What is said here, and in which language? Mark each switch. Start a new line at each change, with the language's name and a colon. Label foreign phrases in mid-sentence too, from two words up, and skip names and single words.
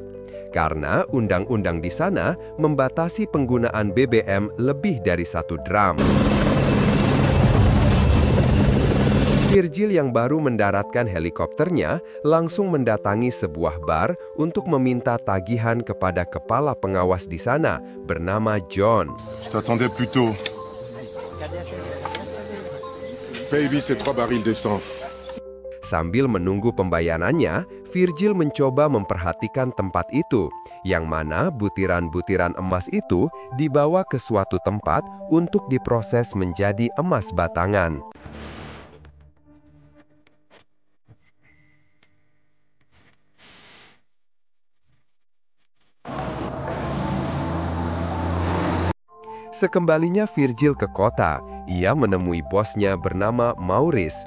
Indonesian: Karena undang-undang di sana membatasi penggunaan BBM lebih dari 1 drum. Virgil yang baru mendaratkan helikopternya langsung mendatangi sebuah bar untuk meminta tagihan kepada kepala pengawas di sana bernama John.
French: Je t'attendais plus tôt. Baby, c'est 3 barils d'essence.
Indonesian: Sambil menunggu pembayarannya, Virgil mencoba memperhatikan tempat itu, yang mana butiran-butiran emas itu dibawa ke suatu tempat untuk diproses menjadi emas batangan. Sekembalinya Virgil ke kota, ia menemui bosnya bernama Maurice.